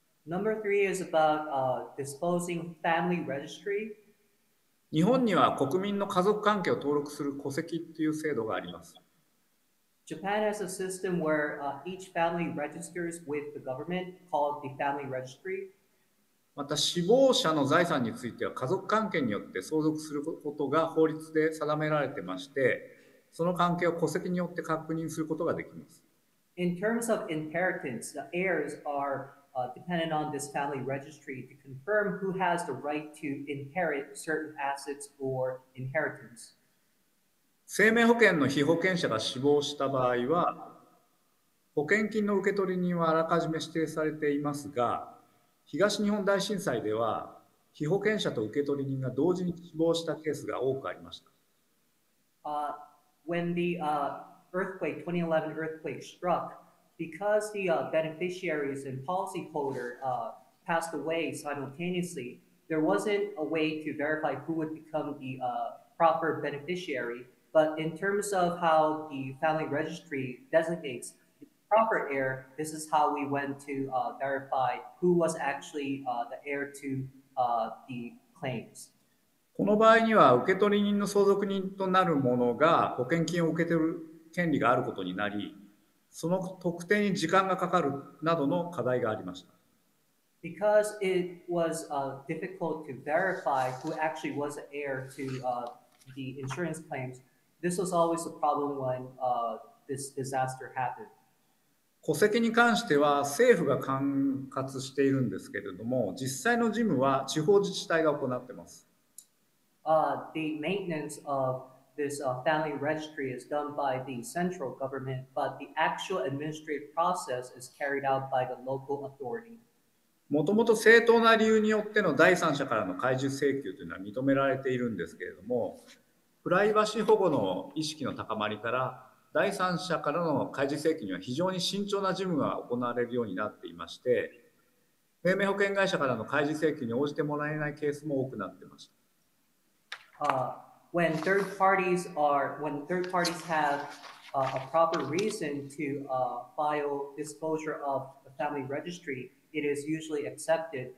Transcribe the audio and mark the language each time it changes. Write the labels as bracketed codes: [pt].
[en] Number 3 is about disclosing family registry. [ja] 日本には国民の家族関係を登録する戸籍という制度があります。 [en] Japan has a system where each family registers with the government called the family registry. [ja] また死亡者の財産については家族関係によって相続することが法律で定められてまして、その関係を戸籍によって確認することができます。 [en] In terms of inheritance, the heirs are dependent on this family registry to confirm who has the right to inherit certain assets or inheritance. [ja] 生命保険の被保険者が死亡した場合は、保険金の受取人はあらかじめ指定されていますが、東日本大震災では被保険者と受取人が同時に死亡したケースが多くありました。 [en] When the earthquake, 2011 earthquake struck, because the beneficiaries and policyholder passed away simultaneously, there wasn't a way to verify who would become the proper beneficiary. But in terms of how the family registry designates the proper heir, this is how we went to verify who was actually the heir to the claims. [ja] この場合には受取人の相続人となる者が保険金を受け取る権利があることになり、その特定に時間がかかるなどの課題がありました。 [en] Because it was difficult to verify who actually was the heir to the insurance claims, this was always a problem when this disaster happened. [ja] 戸籍に関しては政府が管轄しているんですけれども、実際の事務は地方自治体が行っています。 [en] The maintenance of this family registry is done by the central government, but the actual administrative process is carried out by the local authority. [ja] もともと正当な理由によっての第三者からの開示請求というのは認められているんですけれども、プライバシー保護の意識の高まりから第三者からの開示請求には非常に慎重な事務が行われるようになっていまして、生命保険会社からの開示請求に応じてもらえないケースも多くなっていました。 [en] When third parties have a proper reason to file disclosure of the family registry, it is usually accepted.